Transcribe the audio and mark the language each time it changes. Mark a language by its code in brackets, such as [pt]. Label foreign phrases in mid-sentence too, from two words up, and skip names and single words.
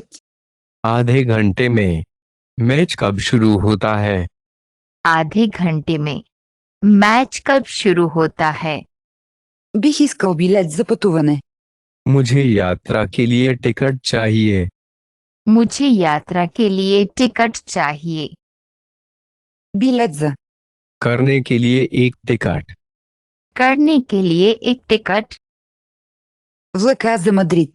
[hi] आधे घंटे में। मैच कब शुरू होता है? आधे घंटे में। मैच कब शुरू होता है? [bg] Бих искал билет за пътуване. [hi] मुझे यात्रा के लिए टिकट चाहिए। मुझे यात्रा के लिए टिकट चाहिए। [bg] Билет за. [hi] करने के लिए एक टिकट। करने के लिए एक टिकट। [bg] Влака за Мадрид.